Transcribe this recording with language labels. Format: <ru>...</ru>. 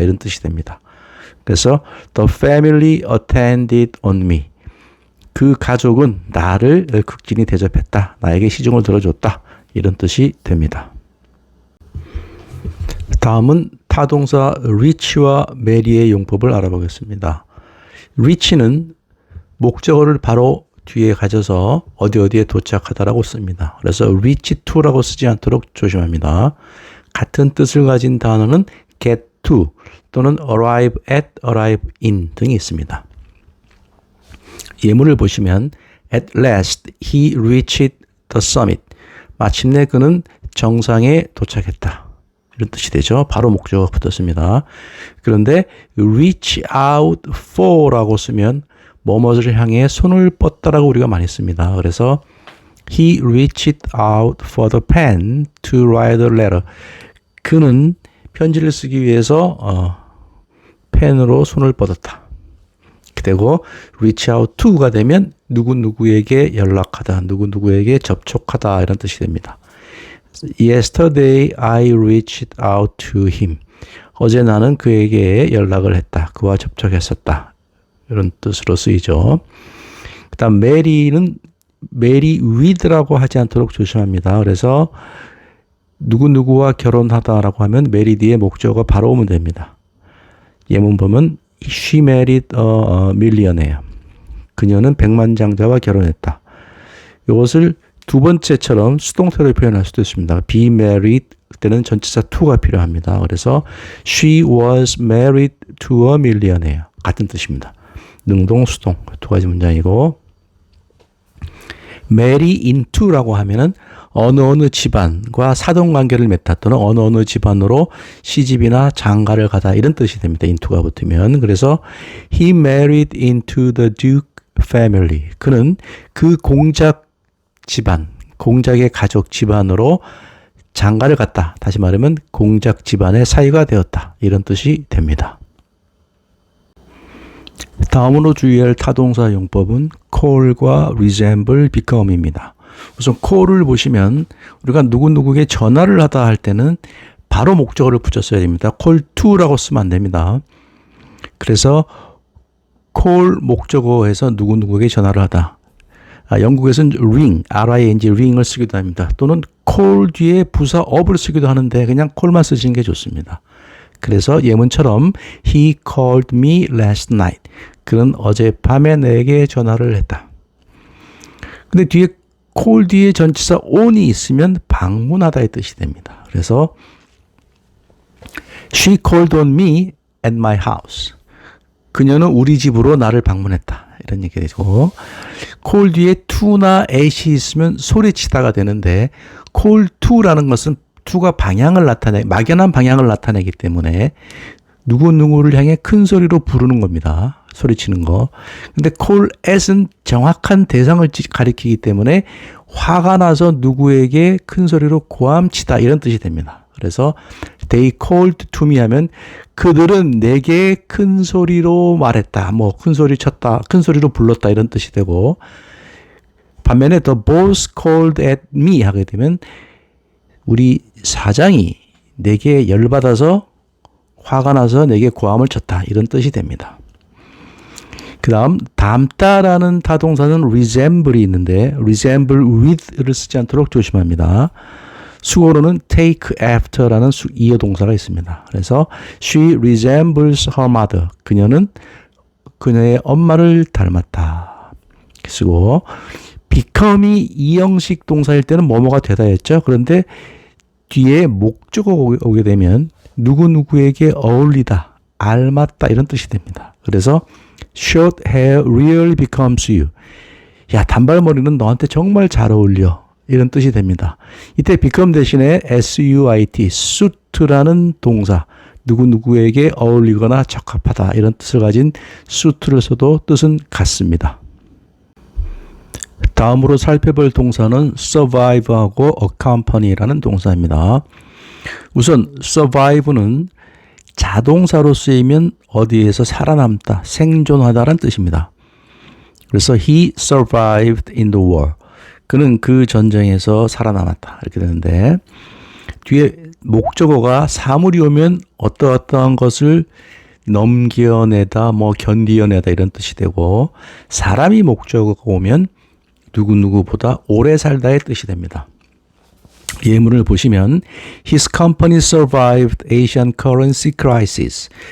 <ko>이런 뜻이 됩니다. 그래서</ko> <en>the family attended on me.</en> <ko>그 가족은 나를 극진히 대접했다. 나에게 시중을 들어줬다. 이런 뜻이 됩니다. 다음은 타동사 reach와 marry의 용법을 알아보겠습니다. reach는 목적어를 바로 뒤에 가져서 어디에 도착하다라고 씁니다. 그래서 reach to라고 쓰지 않도록 조심합니다. 같은 뜻을 가진 단어는 get to 또는 arrive at, arrive in 등이 있습니다. 예문을 보시면</ko> <en>At last he reached the summit.</en> <ko>마침내 그는 정상에 도착했다. 이런 뜻이 되죠. 바로 목적어가 붙었습니다. 그런데 reach out for라고 쓰면 뭐뭐를 향해 손을 뻗다라고 우리가 많이 씁니다. 그래서</ko> <en>he reached out for the pen to write a letter.</en> <ko>그는 편지를 쓰기 위해서 펜으로 손을 뻗었다. 되고 reach out to가 되면 누구누구에게 연락하다, 누구누구에게 접촉하다 이런 뜻이 됩니다.</ko> <en>Yesterday I reached out to him.</en> <ko>어제 나는 그에게 연락을 했다. 그와 접촉했었다. 이런 뜻으로 쓰이죠. 그 다음 marry는 marry with라고 하지 않도록 조심합니다. 그래서 누구누구와 결혼하다라고 하면 marry 뒤에 목적어가 바로 오면 됩니다. 예문 보면</ko> <en>She married a millionaire.</en> <ko>그녀는 백만장자와 결혼했다. 이것을 두 번째처럼 수동태로 표현할 수도 있습니다. be married 그때는 전치사 to가 필요합니다. 그래서</ko> <en>she was married to a millionaire.</en> <ko>같은 뜻입니다. 능동, 수동 두 가지 문장이고 marry into라고 하면은 어느 집안과 사돈관계를 맺다 또는 어느 집안으로 시집이나 장가를 가다 이런 뜻이 됩니다. into가 붙으면. 그래서</ko> <en>he married into the Duke family.</en> <ko>그는 그 공작 집안, 공작의 가족 집안으로 장가를 갔다. 다시 말하면 공작 집안의 사위가 되었다. 이런 뜻이 됩니다. 다음으로 주의할 타동사 용법은 call과 resemble, become입니다. 우선 call을 보시면 우리가 누구누구에게 전화를 하다 할 때는 바로 목적어를 붙였어야 됩니다. call to라고 쓰면 안 됩니다. 그래서 call 목적어에서 누구누구에게 전화를 하다. 영국에서는 ring, R-I-N-G, ring을 쓰기도 합니다. 또는 call 뒤에 부사 of를 쓰기도 하는데 그냥 call만 쓰시는 게 좋습니다. 그래서 예문처럼</ko> <en>He called me last night.</en> <ko>그는 어젯밤에 내게 전화를 했다. 근데 뒤에 call 뒤에 전치사 on이 있으면 방문하다의 뜻이 됩니다. 그래서</ko> <en>She called on me at my house.</en> <ko>그녀는 우리 집으로 나를 방문했다. 이런 얘기가 되고, call 뒤에 to나 at이 있으면 소리치다가 되는데 call to라는 것은 to가 방향을 막연한 방향을 나타내기 때문에 누구누구를 향해 큰 소리로 부르는 겁니다. 소리치는 거. 근데 call at은 정확한 대상을 가리키기 때문에 화가 나서 누구에게 큰 소리로 고함치다 이런 뜻이 됩니다. 그래서</ko> <en>they called to me</en> <ko>하면 그들은 내게 큰 소리로 말했다. 뭐 큰 소리 쳤다. 큰 소리로 불렀다 이런 뜻이 되고, 반면에</ko> <en>the boss called at me</en> <ko>하게 되면 우리 사장이 내게 열받아서 화가 나서 내게 고함을 쳤다 이런 뜻이 됩니다. 그 다음 닮다라는 타동사는 resemble이 있는데 resemble with를 쓰지 않도록 조심합니다. 수어로는 take after라는 이어 동사가 있습니다. 그래서</ko> <en>she resembles her mother.</en> <ko>그녀는 그녀의 엄마를 닮았다. 쓰고 become이 이형식 동사일 때는 뭐뭐가 되다 했죠. 그런데 뒤에 목적어가 오게 되면 누구누구에게 어울리다, 알맞다 이런 뜻이 됩니다. 그래서</ko> <en>short hair really becomes you.</en> <ko>야, 단발머리는 너한테 정말 잘 어울려. 이런 뜻이 됩니다. 이때 become 대신에 suit, suit라는 동사, 누구누구에게 어울리거나 적합하다 이런 뜻을 가진 suit를 써도 뜻은 같습니다. 다음으로 살펴볼 동사는 survive하고 accompany라는 동사입니다. 우선 survive는 자동사로 쓰이면 어디에서 살아남다, 생존하다라는 뜻입니다. 그래서</ko> <en>he survived in the war.</en> <ko>그는 그 전쟁에서 살아남았다. 이렇게 되는데 뒤에 목적어가 사물이 오면 어떠한 것을 넘겨내다, 뭐 견디어내다 이런 뜻이 되고, 사람이 목적어가 오면 누구누구보다 오래 살다의 뜻이 됩니다. 예문을 보시면</ko> <en>His company survived Asian currency crisis.</en>